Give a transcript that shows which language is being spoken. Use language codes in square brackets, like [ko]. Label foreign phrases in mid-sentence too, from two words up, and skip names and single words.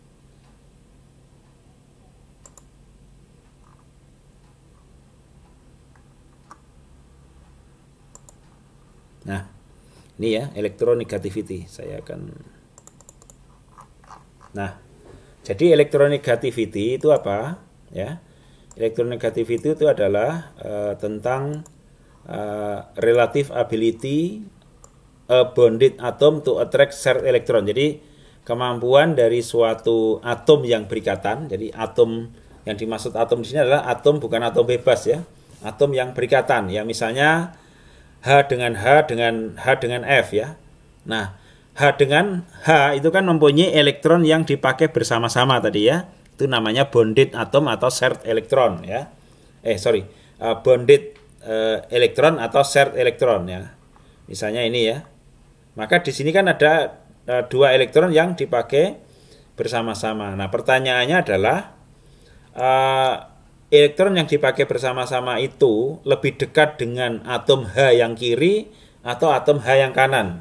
[id] Nah, ini ya electronegativity. Saya akan. Nah, jadi electronegativity itu apa? [en] Ya. Electronegativity [id] itu adalah tentang [en] relative ability a bonded atom to attract shared electron. [id] Jadi kemampuan dari suatu atom yang berikatan. Jadi atom yang dimaksud atom di sini adalah atom, bukan atom bebas ya. Atom yang berikatan ya, misalnya H dengan H dengan H dengan F ya. Nah, H dengan H itu kan mempunyai elektron yang dipakai bersama-sama tadi ya. Itu namanya [en] bonded atom [id] atau [en] shared electron [id] ya. Bonded elektron atau [en] shared electron [id] ya. Misalnya ini ya. Maka di sini kan ada dua elektron yang dipakai bersama-sama. Nah, pertanyaannya adalah elektron yang dipakai bersama-sama itu lebih dekat dengan atom H yang kiri atau atom H yang kanan.